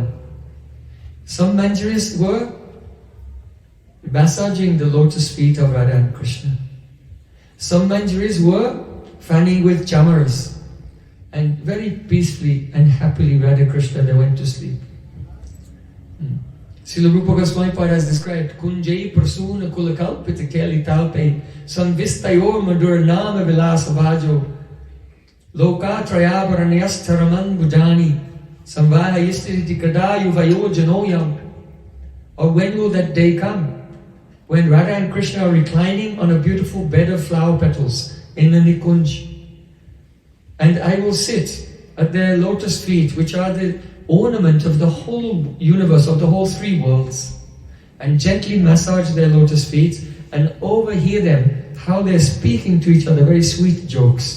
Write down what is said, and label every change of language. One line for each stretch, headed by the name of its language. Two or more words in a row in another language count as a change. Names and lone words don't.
English: Some Manjaris were massaging the lotus feet of Radha and Krishna. Some Manjaris were fanning with chamaras, and very peacefully and happily Radha Krishna, they went to sleep.
Sanskrit: Srila Rupa Goswami Pad has described कुञ्जे प्रसून कुलकल्पित केलि तल्पे संविष्टयोर् मधुर नर्म विलास भाजो लोक त्रयाभरणयोश्चरणाम् बुजानि संवाह यिष्यति कदा युवयोर् जनोऽयम्.
English: Or when will that day come? When Radha and Krishna are reclining on a beautiful bed of flower petals in the Nikunj. And I will sit at their lotus feet, which are the ornament of the whole universe, of the whole three worlds, and gently massage their lotus feet and overhear them, how they're speaking to each other, very sweet jokes.